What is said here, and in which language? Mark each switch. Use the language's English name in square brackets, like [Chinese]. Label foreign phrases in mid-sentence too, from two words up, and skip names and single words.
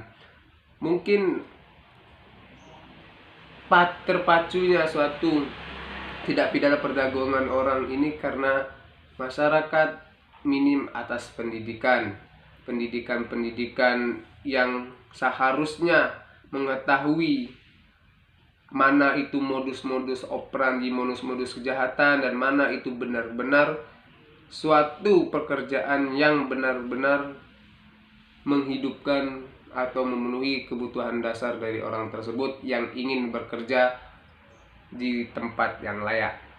[Indonesian] Mungkin terpacunya suatu tidak pidana perdagangan orang ini karena masyarakat minim atas pendidikan yang seharusnya mengetahui mana itu modus-modus operandi, modus-modus kejahatan, dan mana itu benar-benar suatu pekerjaan yang benar-benar menghidupkan atau memenuhi kebutuhan dasar dari orang tersebut yang ingin bekerja di tempat yang layak.